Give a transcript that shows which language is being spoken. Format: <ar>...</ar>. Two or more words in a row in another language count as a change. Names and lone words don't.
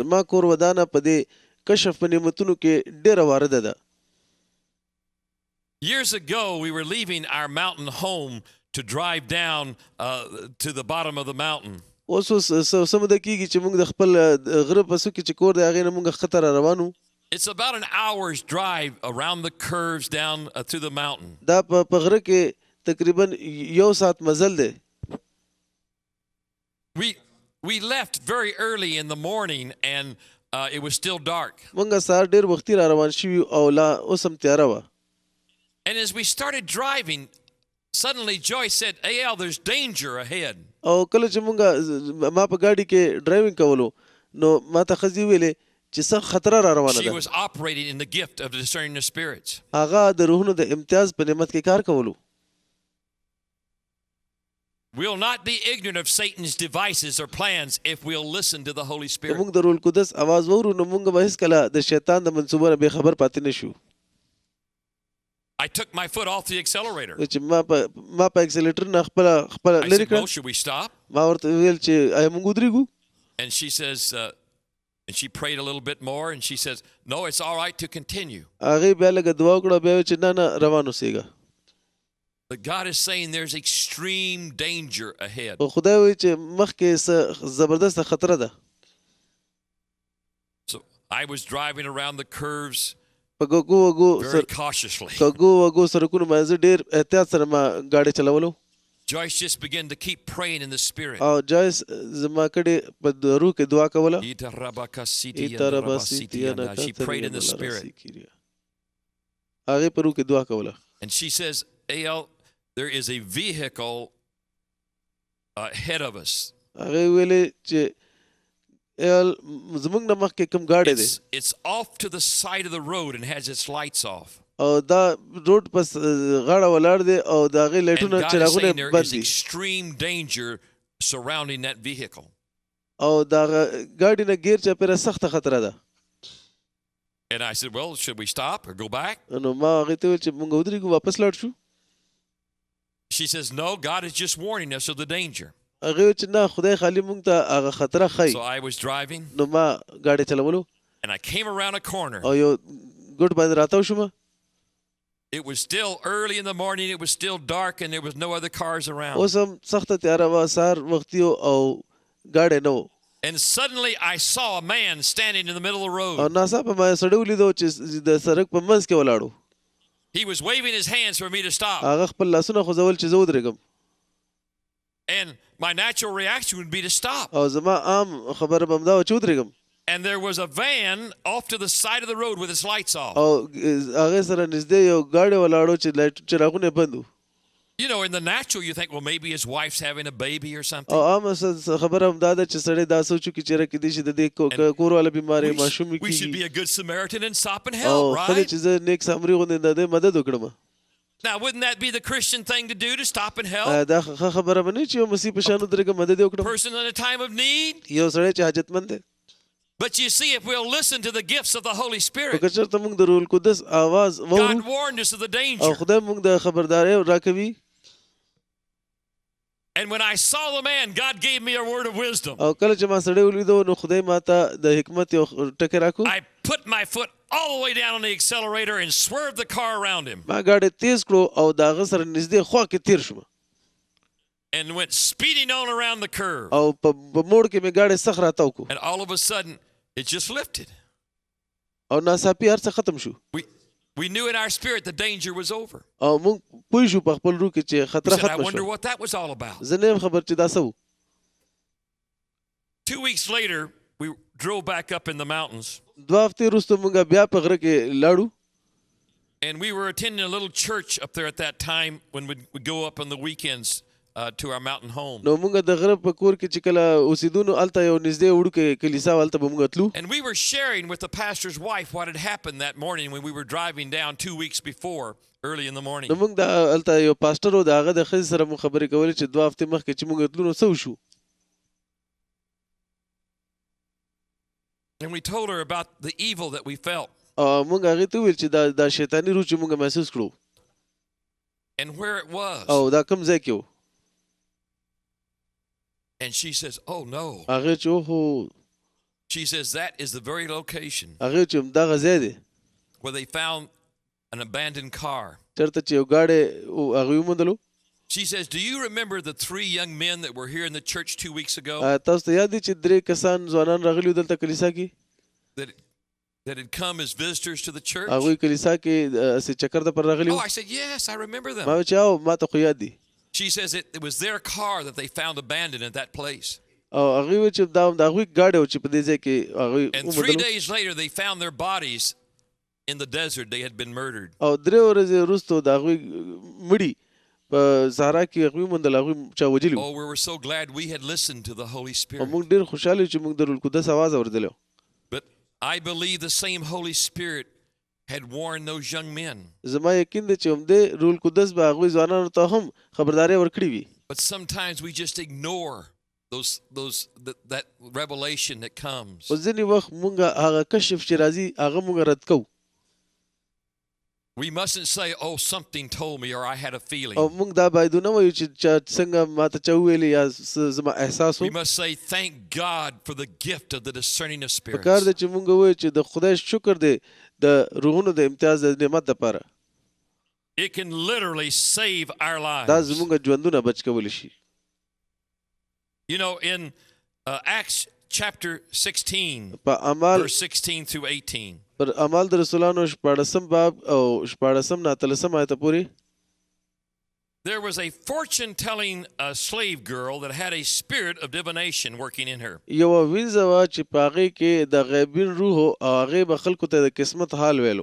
<ps>زما کور ودانه په دې کشف په نعمتونو کې ډېره وارده ده.</ps> <en>Years ago, we were leaving our mountain home to drive down to the bottom of the mountain.</en> <ps>اوس سمده کیږي چې موږ د خپل غره په سو کې چې کور دی هغې نه موږ خطر روانو.</ps> <en>It's about an hour's drive around the curves down through the mountain.</en> <ps>دا په غره کې تقریبا یو ساعت مزل دی.</ps> <en>We left very early in the morning and it was still dark.</en> <ps>موږ سهار ډېر وختي را روان شوي او لا اوس هم تیاره وه.</ps> <en>And as we started driving, suddenly Joyce said, "Al, there's danger ahead."</en> <ps>او کله چې موږ ما په ګاډي کې ډرایوینګ کولو نو ما ته ښځې ویلې چې څه خطره را روانه</ps> <en>She</en> <ps>ده.</ps> <en>was operating in the gift of discerning the spirits.</en> <ps>هغه د روحونو د امتیاز په نعمت کې کار کولو.</ps> <en>We'll not be ignorant of Satan's devices or plans if we'll listen to the Holy Spirit.</en> <ps>موږ د روح القدس आवाज وورو نو موږ به هیڅکله د شیطان د منصوبو نه بې خبر پاتې نه شو.</ps> <en>I took my foot off the accelerator.</en> <ps>چې ما په اکسلیټر نه خپل</ps> <en>I</en> <ps>لري</ps> <en>said, "Well,</en> <ps>کړ.</ps> <en>should we stop?"</en> <ps>ما ورته ویل چې آیا موږ ودرېږو.</ps> <en>And she says, and she prayed a little bit more, and she says, "No, it's all right to continue."</en> <ps>هغې بیا لږه دعا وکړه بیا چې نه روان اوسېږه.</ps> <en>But God is saying there's extreme danger ahead.</en> <ps>خو خدای وایي چې مخکې څه زبردسته خطره ده.</ps> <en>So I was driving around the curves</en> <ps>په ګوګو</ps> <en>very cautiously.</en> <ps>وګو سرکونو باندې ډېر احتیاط سره ما ګاډي چلولو.</ps> <en>Joyce just began to keep praying in the spirit.</en> <ps>او جایس زما کړي په روح کې دعا کوله.</ps> <en>She prayed in the spirit.</en> <ps>هغې په روح کې دعا کوله.</ps> <en>And she says, "Al, there is a vehicle ahead of us.</en> <ps>هغې ویلې چې زموږ نه مخکې کوم ګاډی دی.</ps> <en>It's off to the side of the road and has its lights off."</en> <ps>او دا روډ په غاړه ولاړ دی او د هغې</ps> <en>And</en> <ps>لایټونه</ps> <en>God is saying</en> <ps>چراغونه</ps> <en>there</en> <ps>بند</ps> <en>is</en> <ps>دي.</ps> <en>extreme danger surrounding that vehicle.</en> <ps>او دا ګاډي نه ګیر چاپېره سخته خطره ده.</ps> <en>And I said, "Well, should we stop or go back?"</en> <ps>نو ما هغې ته ویل چې موږ ودرېږو واپس لاړ شو.</ps> <en>She says, "No, God is just warning us of the danger."</en> <ps>هغې ویل چې نه خدای خالي موږ ته هغه خطره ښایي.</ps> <en>So I was driving</en> <ps>نو ما ګاډی چلولو</ps> <en>and I came around a corner.</en> <ps>او یو ګوټ باندې راتاو شوم.</ps> <en>It was still early in the morning, it was still dark, and there was no other cars around.</en> <ps>اوس هم سخته تیاره وه سهار وختي او ګاډی نه و.</ps> <en>And suddenly I saw a man standing in the middle of the</en> <ps>او</ps> <en>road.</en> <ps>ناڅاپه ما یو سړی ولیدو چې د سړک په منځ کې ولاړو.</ps> <en>He was waving his hands for me to stop.</en> <ps>هغه خپل لاسونه خوځول چې زه ودرېږم.</ps> <en>And my natural reaction would be to stop.</en> <ps>او زما عام خبره به همدا وه چې ودرېږم.</ps> <en>And there was a van off to the side of the road with its lights off.</en> <ps>او هغې سره نږدې یو ګاډی ولاړو چې چراغونه یې بند وو.</ps> <en>You know, in the natural, you think, well, maybe his wife's having a baby or something.</en> <ps>او عامه خبره همدا ده چې سړی دا سوچو کې چېرې کېدای شي د دې کور والا بیمارۍ ماشوم</ps> <en>We should be</en> <ps>کېږي.</ps> <en>a good Samaritan and stop and</en> <ps>او</ps> <en>help,</en> <ps>ښه دی</ps> <en>right?</en> <ps>چې زه نیک سامري غوندې د دې مدد وکړم.</ps> <en>Now, wouldn't that be the Christian thing to do, to stop and help?</en> <ps>دا ښه خبره به نه چې یو مسیح په شان ودرېږم مدد یې وکړم.</ps> <en>Person in a time of need?</en> <ps>یو سړی چې حاجتمند دی.</ps> <en>But you see, if we'll listen to the gifts of the Holy</en> <ps>خو</ps> <en>Spirit,</en> <ps>که چېرته موږ د روح القدس آواز</ps> <en>God</en> <ps>واورو</ps> <en>warned us of the</en> <ps>او</ps> <en>danger.</en> <ps>خدای موږ د خبرداری راکوي.</ps> <en>And when I saw the man, God gave me a word of wisdom.</en> <ps>او کله چې ما سړی ولیدو نو خدای ما ته د حکمت یو ټکی راکو.</ps> <en>I put my foot all the way down on the accelerator and swerved the car around him</en> <ps>ما ګاډی تیز کړو او د هغه سره نږدې خوا کې تیر شوم.</ps> <en>and went speeding on around the curve.</en> <ps>او په موړ کې مې ګاډی سخ راتاو کو.</ps> <en>And all of a sudden, it just lifted.</en> <ps>او ناڅاپي هر څه ختم شو.</ps> <en>We knew in our spirit the danger was over.</en> <ps>او موږ پوه شو په خپل روح کې چې</ps> <en>We</en> <ps>خطر</ps> <en>said, I</en> <ps>ختم</ps> <en>wonder</en> <ps>شو.</ps> <en>what that was all about.</en> <ps>زه نه یم خبر چې دا څه و.</ps> <en>2 weeks later, we drove back up in the mountains.</en> <ps>2 هفتې وروسته موږ بیا په غره کې لاړو.</ps> <en>And we were attending a little church up there at that time when we'd go up on the weekends to our mountain home.</en> <ps>نو موږ د غره په کور کې چې کله اوسېدو نو هلته یو نږدې وړوکې کلیسا وه، هلته به موږ تلو.</ps> <en>And we were sharing with the pastor's wife what had happened that morning when we were driving down 2 weeks before, early in the morning.</en> <ps>نو موږ د هلته یو پاسټر و، د هغه د ښځې سره مو خبرې کولې چې 2 هفتې مخکې چې موږ تلو نو څه وشو.</ps> <en>And we told her about the evil that we felt.</en> <ps>موږ هغې ته وویل چې دا شیطاني روح چې موږ محسوس کړو</ps> <en>And where it was.</en> <ps>او دا کوم ځای کې و.</ps> <en>And she says, oh no.</en> <ps>هغې چې اوهو.</ps> <en>She says that is the very location</en> <ps>هغې چې همدغه ځای دی</ps> <en>where they found an abandoned car.</en> <ps>چېرته چې یو ګاډی هغوی وموندلو.</ps> <en>She says, do you remember the 3 young men that were here in the church 2 weeks ago?</en> <ps>تاسو ته یاد دی چې 3 کسان ځوانان راغلي دلته کلیسا کې</ps> <en>That had come as visitors to the church?</en> <ps>هغوی کلیسا کې اسې چکر ته پر راغلي</ps> <en>Oh,</en> <ps>وو.</ps> <en>I said, yes, I remember</en> <ps>ما</ps> <en>them.</en> <ps>ویل چې او ما ته خو یاد دی.</ps> <en>She says it was their car that they found abandoned at that place.</en> <ps>او هغوی ویل چې دا د هغوی ګاډی و چې په دې ځای کې هغوی</ps> <en>And 3</en> <ps>وموندلو.</ps> <en>days later, they found their bodies in the desert. They had been murdered.</en> <ps>او 3 ورځې وروسته د هغوی مړي په صحرا کې هغوی وموندل، هغوی چا وجلي وو.</ps> <en>Oh, we were so glad we had listened to the Holy</en> <ps>او</ps> <en>Spirit.</en> <ps>موږ ډېر خوشحاله یو چې موږ د روح القدس اواز اورېدلی و.</ps> <en>But I believe the same Holy Spirit had warned those young men.</en> <ps>زما یقین دی چې همدې روح القدس به هغوی ځوانانو ته هم خبرداری ورکړې وي.</ps> <en>But sometimes we just ignore that revelation that comes.</en> <ps>خو ځینې وخت موږ هغه کشف چې راځي هغه موږ رد کوو.</ps> <en>We mustn't say, oh, something told me or I had a feeling.</en> <ps>او موږ دا باید ونه وایو چې څنګه ماته چا وویلې یا زما احساس</ps> <en>We</en> <ps>و.</ps> <en>must say, thank God for the gift of the discerning of</en> <ps>په کار</ps> <en>spirits.</en> <ps>دی چې موږ ووایو چې د خدای شکر دی د روحونو د امتیاز د نعمت دپاره.</ps> <en>It can literally save our</en> <ps>دا</ps> <en>lives.</en> <ps>زموږ ژوندونه بچ کولی شي.</ps> <en>You know, in Acts chapter 16,</en> <ps>په اعمال</ps> <en>verse 16 through 18,</en> <ps>پر اعمال د رسولانو 14 باب او 14 نه 13 آیته پورې</ps> <en>there was a fortune-telling slave girl that had a spirit of divination working in her.</en> <ps>یو وینځه وه چې په هغې کې د غیبین روح و او هغې به خلکو ته د قسمت حال ویلو.</ps>